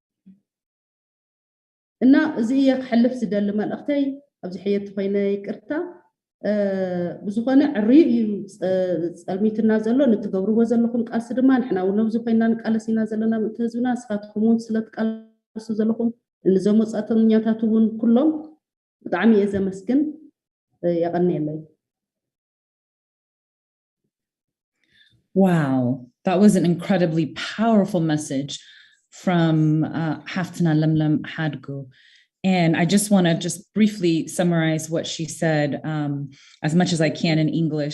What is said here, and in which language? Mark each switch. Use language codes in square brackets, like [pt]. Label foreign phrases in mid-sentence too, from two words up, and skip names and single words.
[ti] እና እዚ እየ ክሕልፍ ዝደሊ መልእኽተይ ኣብዚ ሕየት ኮይነ ይቅርታ ብዝኾነ ዕርዩ እዩ ፀልሚትና ዘሎ ንትገብርዎ ዘለኹም ቃልሲ ድማ ንሕና እውን ኣብዚ ኮይና ንቃለስ ኢና ዘለና ምእንቲ ህዝብና ንስኻትኩም እውን ስለትቃለሱ ዘለኹም ንዞም ወፃእተኛታት እውን ኩሎም ብጣዕሚ እየ ዘመስግን የቀኒየለይ [en] Wow, that was an incredibly powerful message from Haftina Lemlem Hadgu. And I just want to just briefly summarize what she said as much as I can in English.